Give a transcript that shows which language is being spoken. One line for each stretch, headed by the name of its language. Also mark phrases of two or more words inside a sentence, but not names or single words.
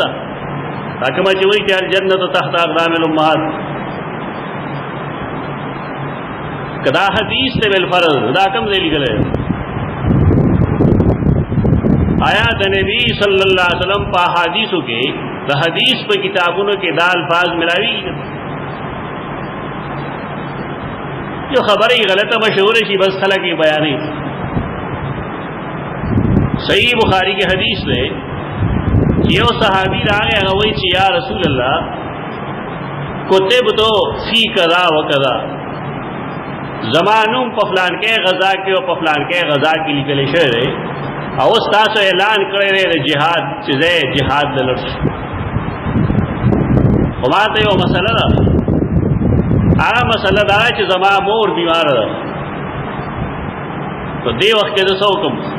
Pashto: دا کومه چې وایي چې
Arabic: الجنت تحت اقدام الامهات،
Pashto: که دا حدیث دی بالفرض، دا کوم ځای لیکلی دی؟ آیا د نبی
Arabic: صلی الله علیه وسلم
Pashto: په احادیثو کې د حدیث په کتابونو کې دا الفاظ ملاویږي؟ جو خبره غلطه مشهوره شي بس خلک یې بیانوي.
Urdu: صحیح بخاری کی حدیث ہے،
Pashto: یو صحابی راغی، هغه وایي چې
Arabic: یا رسول الله کتب تو فی کذا و کذا،
Pashto: زمانوم په فلان کې غزا کې او په فلان کې غزا کې لیکل شوی دی، او تاسو اعلان کړی دی د جهاد چې زه جهاد ته لاړ شم. خو ما ته یو مسله ده، هغه مسله دا چې زما مور بیماره ده، په دې وخت کې زه څه وکړم؟